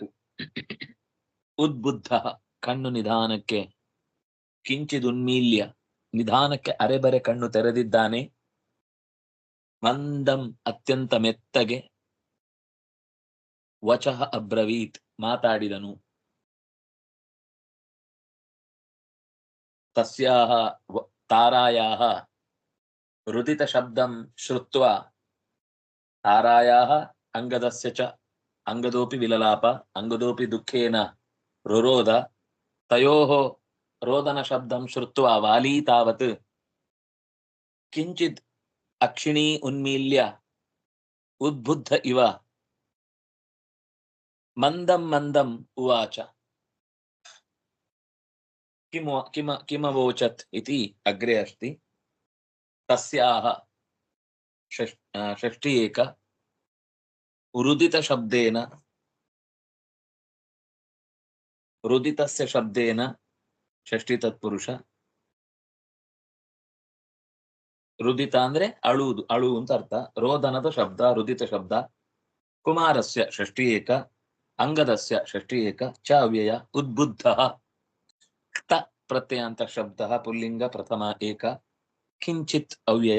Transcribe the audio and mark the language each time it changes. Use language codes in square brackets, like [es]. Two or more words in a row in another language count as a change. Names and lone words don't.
[kn] ಉದ್ಬುದ್ಧ ಕಣ್ಣು ನಿಧಾನಕ್ಕೆ, ಕಿಂಚಿದುನ್ಮೀಲ್ಯ ನಿಧಾನಕ್ಕೆ ಅರೆಬರೆ ಕಣ್ಣು ತೆರೆದಿದ್ದಾನೆ. ಮಂದಂ ಅತ್ಯಂತ ಮೆತ್ತಗೆ, [sa] ವಚಃ ಅಬ್ರವೀತ್ [kn] ಮಾತಾಡಿದನು. [sa] ತಸ್ಯಾಹ ತಾರಾಯಾಹ ರುದಿತ ಶಬ್ದಂ ಶ್ರುತ್ವಾ, ತಾರಾಯಾಹ ಅಂಗದಸ್ಯ ಚ ಅಂಗದೋಪಿ ವಿಲಲಾಪ ಅಂಗದೋಪಿ ದುಃಖೇನ ರುರೋಧ, ತಯೋಃ ರೋದನ ಶಬ್ದಂ ಶ್ರುತ್ವಾ ವಾಲಿ ತಾವತ್ ಕಿಂಚಿತ್ ಅಕ್ಷಿಣೀ ಉನ್ಮೀಲ್ಯ ಉದ್ಬುದ್ಧ ಇವ ಮಂದಂ ಮಂದಂ ಉವಾಚ ಕಿಮವೋಚತ್ ಇತಿ ಅಗ್ರೆ ಅಸ್ತಿ. ತಸ್ಯಾಹ ಷಷ್ಠಿ ಏಕ ರುದಿತ ಶಬ್ದೇನ, ರುದಿತಸ್ಯ ಶಬ್ದೇನ ಷಷ್ಠಿ ತತ್ಪುರುಷ. [kn] ರುದಿತ ಅಂದ್ರೆ ಅಳುವುದು, ಅಳು ಅಂತ ಅರ್ಥ. ರೋದನದ ಶಬ್ದ ರುದಿತ ಶಬ್ದ. [sa] ಕುಮಾರಸ್ಯ ಷಷ್ಠಿ ಏಕ, ಅಂಗದಸ್ಯ ಷಷ್ಠಿ ಏಕ, ಚ ಅವ್ಯಯ. ಉದ್ಬುದ್ಧ ಕ್ತ ಪ್ರತ್ಯಯಾಂತ ಶಬ್ದ ಪುಲ್ಲಿಂಗ ಪ್ರಥಮ ಏಕ, ಕಿಂಚಿತ್ ಅವ್ಯಯ.